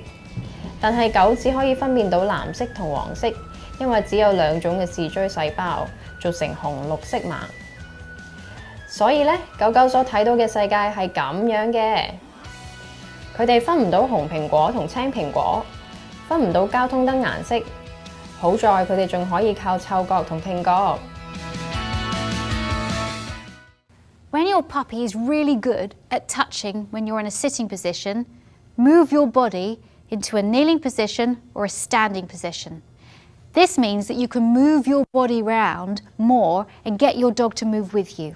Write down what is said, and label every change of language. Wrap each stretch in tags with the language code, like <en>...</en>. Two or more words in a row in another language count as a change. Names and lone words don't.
<yue>但係狗只可以分辨到藍色同黃色，因為只有2種嘅視錐細胞，造成紅綠色盲。所以咧，狗狗所睇到嘅世界係咁樣嘅。佢哋分唔到紅蘋果同青蘋果，分唔到交通燈顏色。好在佢哋仲可以靠嗅覺同聽覺。</yue> <en>When your puppy is really good at touching when you're in a sitting position, move your body into a kneeling position or a standing position. This means that you can move your body around more and get your dog to move with you.</en>